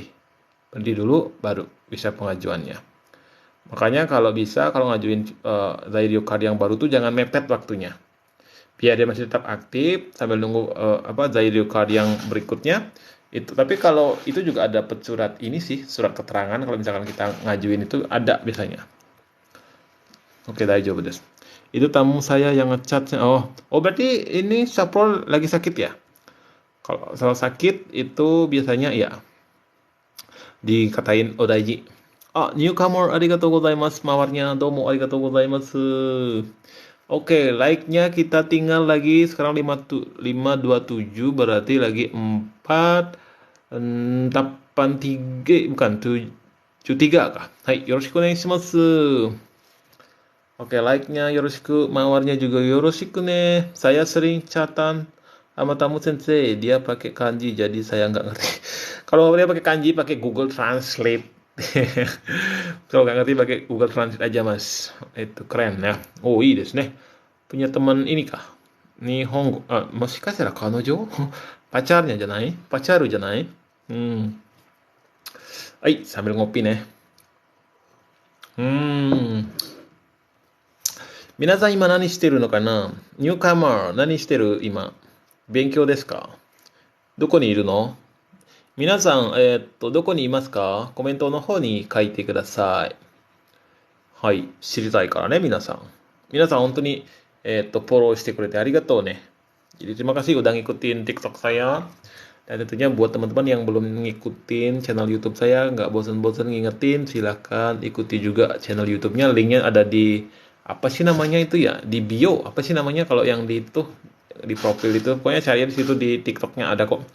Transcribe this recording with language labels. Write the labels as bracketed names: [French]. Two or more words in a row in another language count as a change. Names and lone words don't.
[Indonesian] Berhenti dulu baru bisa pengajuannya. Makanya kalau bisa kalau ngajuin Zairyu Card yang baru tuh jangan mepet waktunya. Biar dia masih tetap aktif sambil nunggu Zairyu Card yang berikutnya. Itu tapi kalau itu juga ada surat ini sih, surat keterangan kalau misalkan kita ngajuin itu ada biasanya. Oke, [Japanese] 大丈夫です. [Indonesian] Itu tamu saya yang ngechatnya. Oh berarti ini Saprol lagi sakit ya? Kalau sakit itu biasanya ya dikatain odaiji. Newcomer, [Japanese] ありがとうございます mawarnya, どうもありがとうございます. [Indonesian] Oke, like-nya kita tinggal lagi sekarang 527 berarti lagi 4 83 bukan 13 kah? Hai, [Japanese] よろしくお願いします. [Indonesian] Oke, like-nya yoroshiku, mawarnya juga [Japanese] よろしくね. [Indonesian] Saya sering chatan sama tamu sensei, dia pakai kanji jadi saya nggak ngerti. Kalau dia pakai kanji pakai Google Translate. Kalau nggak ngerti pakai Google Translate aja mas. Itu keren ya. Oh iya [Japanese] ですね. [Indonesian] Punya teman ini kah? Nihongo. [Japanese] もしかしたら彼女? Pacarnya じゃない？Pacaruじゃない? [Indonesian] Hai, sambil ngopi nih. [Japanese] 皆さん今何してるのかな？ニューカマー何してる今？勉強ですか？どこにいるの？皆さん、どこにいますか？コメントの方に書いてください。はい。知りたいからね、皆さん。皆さん本当に、フォローしてくれてありがとうね。 [Indonesian] Jadi terima kasih udah ngikutin TikTok saya. Dan tentunya buat teman-teman yang belum ngikutin channel YouTube saya, nggak bosan-bosan ngingetin, silahkan ikuti juga channel YouTube-nya. Linknya ada di apa sih namanya itu ya? Di bio. Apa sih namanya kalau yang di itu di profil itu? Pokoknya cari di situ di TikTok-nya ada kok.